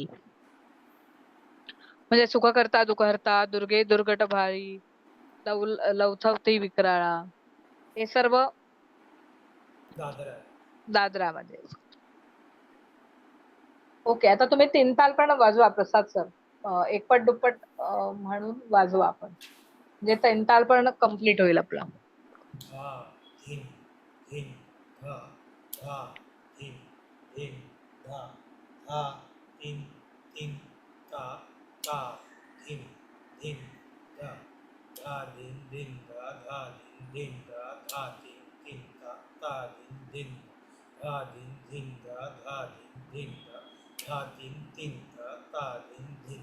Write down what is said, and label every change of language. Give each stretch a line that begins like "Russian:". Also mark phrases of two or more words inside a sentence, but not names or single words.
Marathi: म्हणजे सुख करता दुःख हरता, दुर्गे दुर्गट भारी, लवथवती विक्राळा, हे सर्व दादरामध्ये. ओके. आता तुम्ही 3 ताल पण वाजवा प्रसाद सर. एकपट दुप्पट म्हणून वाजवा आपण. म्हणजे 3 ताल पण कम्प्लीट होईल आपला. धिन धिन धा धा धिन धिन धा धा तिन तिन ता ता धिन धिन धा धा धिन धिन धा धा धिन धिन धा धा तिन तिन ता धिन धिन धा धिन धिन धा धा धिन धिन धा धा तिन तिन ता धिन धिन.